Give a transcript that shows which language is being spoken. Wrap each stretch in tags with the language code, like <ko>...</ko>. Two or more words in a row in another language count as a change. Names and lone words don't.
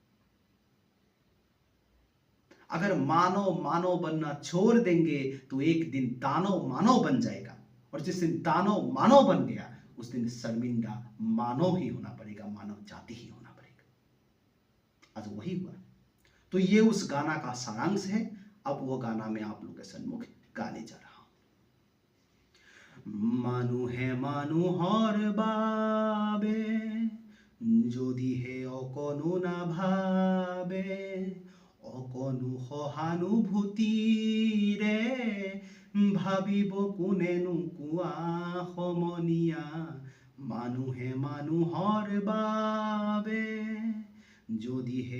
<hi>अगर मानव मानव बनना छोड़ देंगे तो एक दिन दानव मानव बन जाएगा, और जिस दिन दानव मानव बन गया उस दिन शर्मिंदा मानव ही होना पड़ेगा, मानव जाति ही होना पड़ेगा। आज वही हुआ। तो ये उस गाना का सारांश है। अब वो गाना मैं आप लोगों के सम्मुख गाने जा रहा हूं।</hi> <as>মানুহে মানুহৰ বাবে যদি হে অকণো না ভাবে অকণো সহানুভূতিৰে ভাবিব কোনেনো কোৱা সমনীয়া মানুহে মানুহৰ বাবে যদিহে</as>